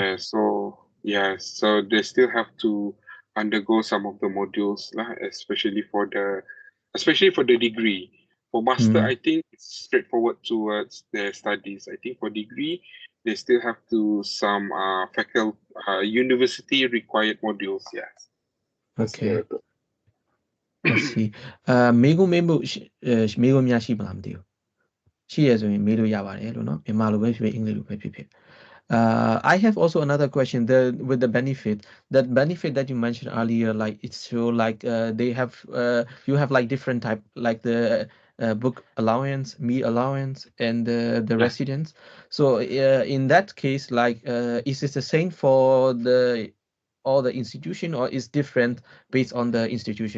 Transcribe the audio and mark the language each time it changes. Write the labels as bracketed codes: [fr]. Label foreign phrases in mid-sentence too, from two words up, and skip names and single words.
[en] So they still have to undergo some of the modules, especially for the degree. For For master, I think it's straightforward towards their studies. I think for degree, they still have to some faculty university required modules. Yes. Okay. I see. [my] မေးခွန်းမေးမှုမေးခွန်းများရှိမလားမသိဘူးရှိရဆိုရင်မေးလို့ရပါတယ်လို့နော်မြန်မာလိုပဲဖြစ်ဖြစ် [en] အင်္ဂလိပ်လိုပဲဖြစ်ဖြစ် I have also another question with the benefit that you mentioned earlier, like it's so like they have you have like different type like the book allowance, meal allowance, and the residence. So in that case, like is it the same for all the institution or is different based on the institution?